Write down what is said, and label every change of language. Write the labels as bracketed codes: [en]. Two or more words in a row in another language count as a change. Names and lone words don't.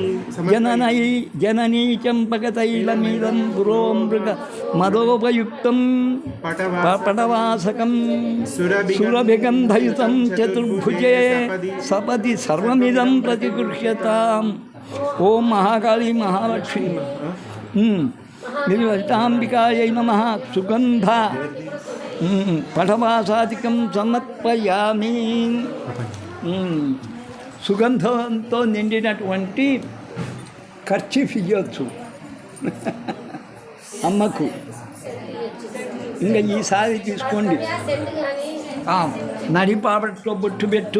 [sa] जननी जननी चंपकतैलमिदं पुरो मृग मदोपयुक्तं पटवासकं सुरभिगन्धयुतं चतुर्भुजे सपदि सर्वमिदं प्रतिगृह्यताम्। ओम महाकाली महालक्ष्मी ललितांबिकायै नमः। सुगंध पटवासादिकं समर्पयामि। [te] సుగంధంతో నిండినటువంటి కర్చీఫ్ ఇవ్వచ్చు అమ్మకు. ఇంకా ఈసారి తీసుకోండి. నడిపాపట్లో బొట్టు పెట్టు.